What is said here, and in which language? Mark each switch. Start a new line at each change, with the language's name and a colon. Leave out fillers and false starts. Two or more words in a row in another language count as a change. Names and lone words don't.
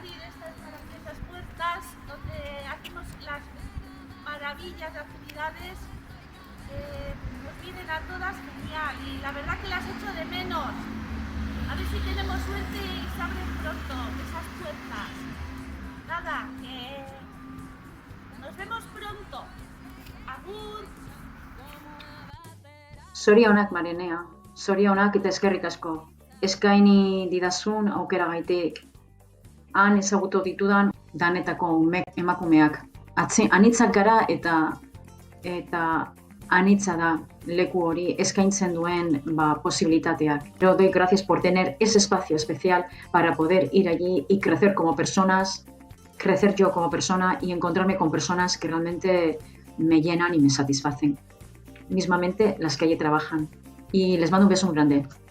Spanish: abrir estas maravillosas puertas donde hacemos las maravillas de actividades, nos vienen a todas genial y la verdad que las echo de menos. A ver si tenemos suerte y se abren pronto esas puertas. Nada, que nos vemos pronto. Agur!
Basque: Zorionak, Marienea. Zorionak eta eskerrik asko. Eskaini didazun aukeragaitik. Han ezagutu ditudan danetako emakumeak. Anitzak gara eta anitza da leku hori eskaintzen duen posibilitateak.
Spanish: Pero doy gracias por tener ese espacio especial para poder ir allí y crecer como personas, crecer yo como persona y encontrarme con personas que realmente me llenan y me satisfacen. Mismamente las que allí trabajan. Y les mando un beso muy grande.